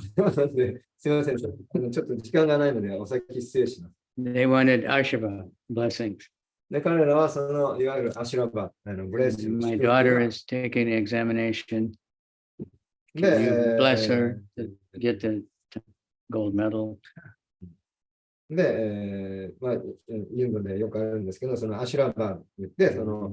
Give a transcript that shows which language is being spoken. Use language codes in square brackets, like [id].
[ja] すみません。ちょっと時間がないので、お先失礼します。 [en] They wanted Ashirvad, blessings. [ja] で、彼らはそのいわゆるアシュラバ、ブレス。 [en] My daughter is taking the examination. Can you bless her to get the gold medal? [ja] で、インドでよくあるんですけど、そのアシュラバーって言って、その